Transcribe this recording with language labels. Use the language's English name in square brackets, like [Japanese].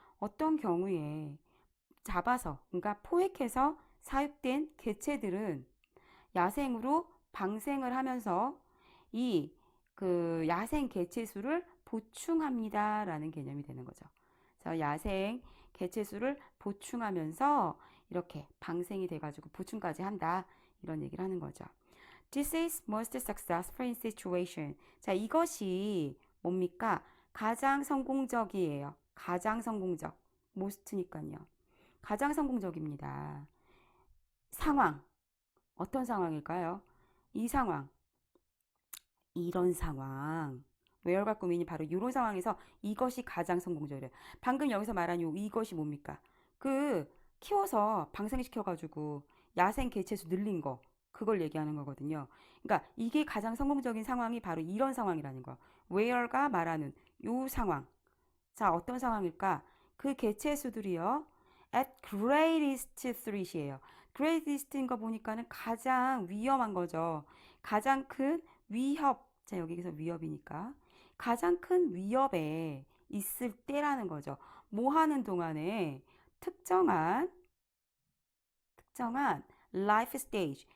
[Korean] 어떤 경우에 잡아서, 그러니까 포획해서 사육된 개체들은 야생으로 방생을 하면서 이 그 야생 개체수를 보충합니다라는 개념이 되는 거죠. 그래서 야생 개체수를 보충하면서 이렇게 방생이 돼가지고 보충까지 한다. 이런 얘기를 하는 거죠. [English] This is most successful in situation. [Korean] 자, 이것이 뭡니까? 가장 성공적이에요. 가장 성공적. most니까요. 가장 성공적입니다. 상황. 어떤 상황일까요? 이 상황. 이런 상황. where 갖고 mean이 바로 이런 상황에서 이것이 가장 성공적이래요. 방금 여기서 말한 이것이 뭡니까? 그 키워서 방생시켜가지고 야생 개체수 늘린 거. 그걸 얘기하는 거거든요. 그러니까 이게 가장 성공적인 상황이 바로 이런 상황이라는 거. where가 말하는 요 상황. 자, 어떤 상황일까? 그 개체수들이요. [English] at greatest threat이에요. [Korean] greatest인 거 보니까는 가장 위험한 거죠. 가장 큰 위협. 자, 여기서 위협이니까. 가장 큰 위협에 있을 때라는 거죠. 뭐 하는 동안에 특정한 [English] life stage.